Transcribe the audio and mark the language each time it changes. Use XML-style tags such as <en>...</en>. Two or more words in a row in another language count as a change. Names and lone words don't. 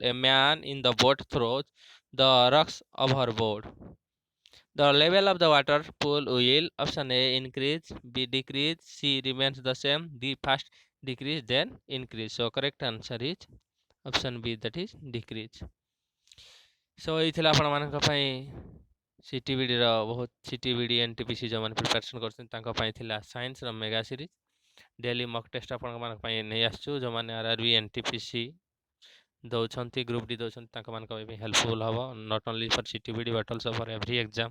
<en>A man in the boat throws the rocks overboard. The level of the water pool will option A increase, B decrease, C remains the same, D first decrease then increase. So correct answer is option B, that is decrease.</en> <or>So ଏଇଥିଲା ଆପଣମାନଙ୍କ ପାଇଁ ସିଟିବିଡ଼ିର ବହୁତ ସିଟିବିଡ଼ି ଏନ୍ଟିପିସି ଯେଉଁମାନେ ପ୍ରିପାରେସନ୍ କରୁଛନ୍ତି ତାଙ୍କ ପାଇଁ ଥିଲା ସାଇନ୍ସର</or> <en>mega series daily mock test</en> <or>ଆପଣମାନଙ୍କ ପାଇଁ ନେଇ ଆସିଛୁ। ଯେଉଁମାନେ ଆର୍ଆର୍ବି ଏନ୍ଟିପିସି ଦେଉଛନ୍ତି ଗ୍ରୁପ୍ ଡି ଦେଉଛନ୍ତି ତାଙ୍କମାନଙ୍କ ପାଇଁ ହେଲ୍ପଫୁଲ୍ ହେବ,</or> <en>not only for CTBD but also for every exam.</en>